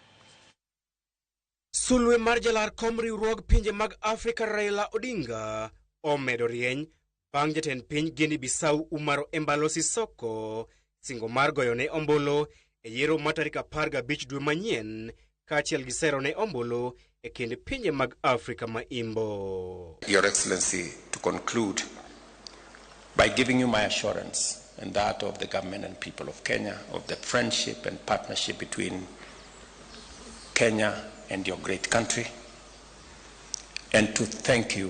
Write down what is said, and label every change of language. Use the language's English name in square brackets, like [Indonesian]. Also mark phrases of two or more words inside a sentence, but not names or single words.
[Luo (Kenya and Tanzania)] Sulwe mar jalar kom riwruog pinje mag Afrika Raila Odinga omedo rieny bang' jatend piny Guinea Bissau Umaro Embalo Sisoko singo mar goyone ombolo e yiero ma tarik 15 dwe manyien kaachiel gi sero ne ombolo e kind pinje mag Afrika ma Imbo. [English] Your Excellency, to conclude by giving you my assurance and that of the government and people of Kenya of the friendship and partnership between Kenya and your great country, and to thank you